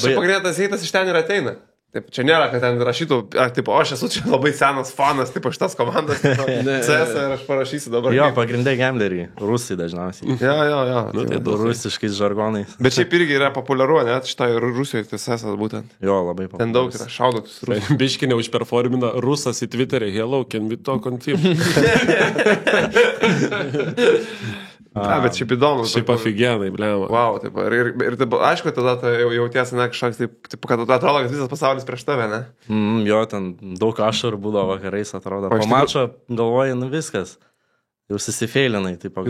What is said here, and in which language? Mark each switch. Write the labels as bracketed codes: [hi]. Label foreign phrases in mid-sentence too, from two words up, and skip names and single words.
[lt] Nes čia pagrindinės heitas iš ten ir ateina. Taip, čia nėra, kad ten rašytų, tipo, aš esu čia labai senas fanas, tipo, šitas komandas, CS ir aš parašysiu dabar. Jo, pagrindai gambleriai, rusai dažniausiai. Jo. Nu, tai rusiškais žargonais. Bet šiaip irgi yra populiaru, net šitoje Rusijoje tas CS būtent. Jo, labai populiarus. Ten daug yra, šaudotus rusų. Biškinė užperformina rusas į Twitterį, [en] hello, can we talk on team? [lt] Bet šiaip įdomu. Šiaip aфиgenai, blema. Wow, taip, ir taip, aišku, tada jautiesi, ne, kažkoks, taip, kad atrodo, kad visas pasaulis prieš tave, ne? Jo, ten daug ašarų būdavo vakarais, atrodo. Po mačo galvoji, nu viskas. Jau susifeilinai, taip pagalvoji.